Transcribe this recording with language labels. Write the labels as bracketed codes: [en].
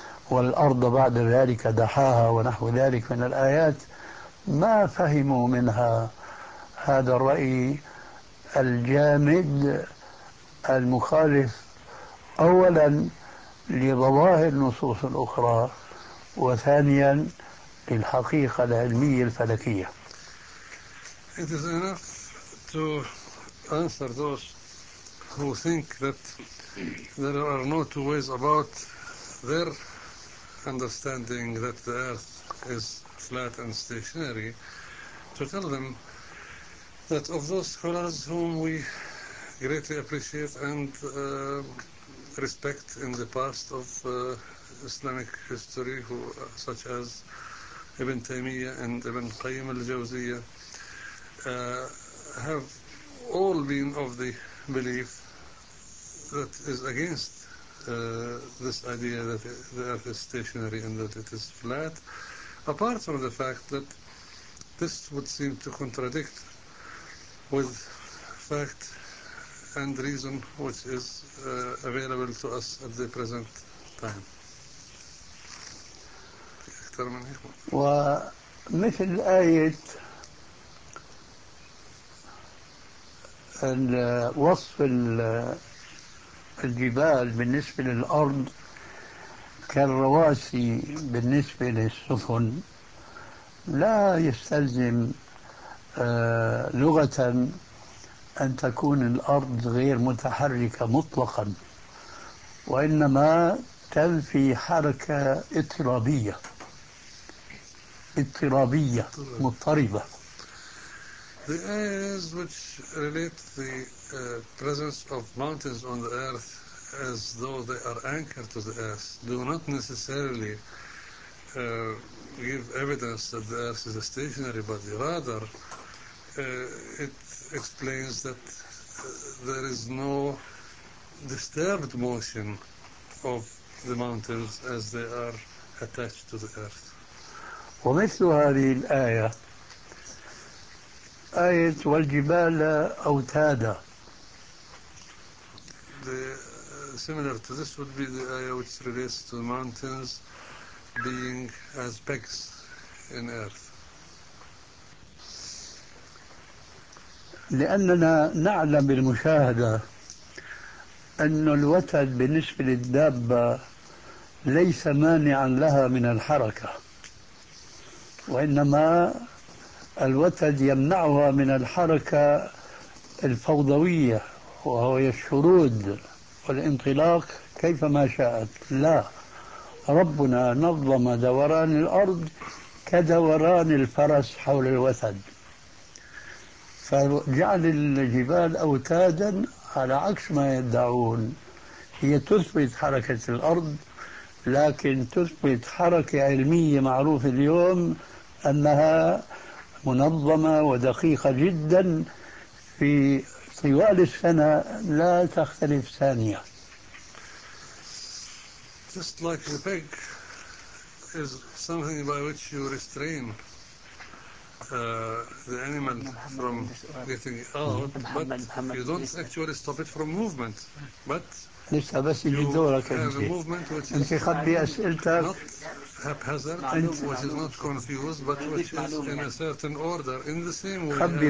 [ar] والأرض بعد ذلك دحاها ونحو ذلك من الآيات، ما فهموا منها هذا الرأي الجامد المخالف أولا لظواهر النصوص الأخرى وثانيا للحقيقة العلمية الفلكية. [en] It is enough to answer those who think that there are no two ways about their understanding that the earth is flat and stationary, to tell them that of those scholars whom we greatly appreciate and respect in the past of Islamic history, who, such as Ibn Taymiyyah and Ibn Qayyim al-Jawziyyah, have all been of the belief that is against this idea that the earth is stationary and that it is flat, apart from the fact that this would seem to contradict with fact and reason which is available to us at the present time. [ar] ومثل آية الوصف الجبال بالنسبة للأرض كالرواسي بالنسبة للسفن لا يستلزم لغة أن تكون الأرض غير متحركة مطلقا، وإنما تنفي حركة اضطرابية. اضطرابية مضطربة. [en] The ayahs which relate the presence of mountains on the earth as though they are anchored to the earth do not necessarily give evidence that the earth is a stationary body. Rather, it explains that there is no disturbed motion of the mountains as they are attached to the earth. [ar] ومثل هذه الآية آية والجبال أوتادا. [en] Similar to this would be the ayah which relates to the mountains being as pegs in earth. [ar] لأننا نعلم بالمشاهدة أن الوتد بالنسبة للدابة ليس مانعا لها من الحركة وإنما الوتد يمنعها من الحركة الفوضوية وهو الشرود والانطلاق كيفما شاءت. لا، ربنا نظم دوران الأرض كدوران الفرس حول الوتد فجعل الجبال أوتادا على عكس ما يدعون، هي تثبت حركة الأرض لكن تثبت حركة علمية معروفة اليوم أنها منظمة ودقيقة جدا في طوال السنة لا تختلف ثانية. [en] Just like the peg is something by which you restrain the animal from getting out, but you don't actually stop it from movement. But [ar] لسه بس يجي دورك انت خبي اسئلتك [en] not haphazard which is not confused but which is in a certain order in the same way